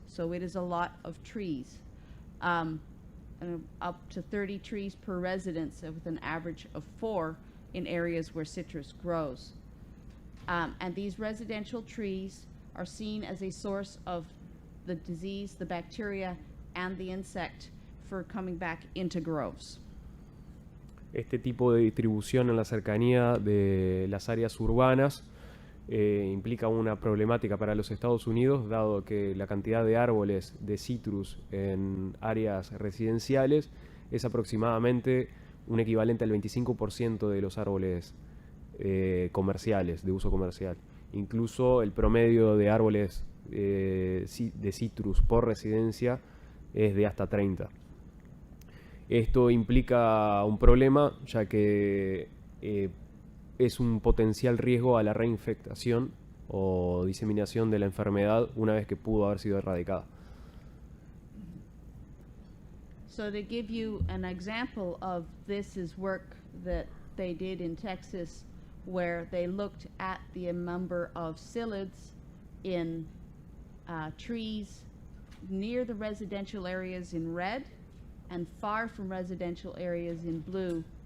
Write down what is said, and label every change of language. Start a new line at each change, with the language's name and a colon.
English: So it is a lot of trees. And up to 30 trees per residence with an average of 4 in areas where citrus grows. And these residential trees are seen as a source of the disease, the bacteria, and the insect for coming back into groves.
Spanish: Este tipo de distribución en la cercanía de las áreas urbanas implica una problemática para los Estados Unidos, dado que la cantidad de árboles de citrus en áreas residenciales es aproximadamente un equivalente al 25% de los árboles comerciales, de uso comercial. Incluso el promedio de árboles de citrus por residencia es de hasta 30. Esto implica un problema, ya que es un potencial riesgo a la reinfectación o diseminación de la enfermedad una vez que pudo haber sido erradicada.
English: So to give you an example of this is work that they did in Texas, where they looked at the number of psyllids in trees near the residential areas in red and far from residential areas in blue.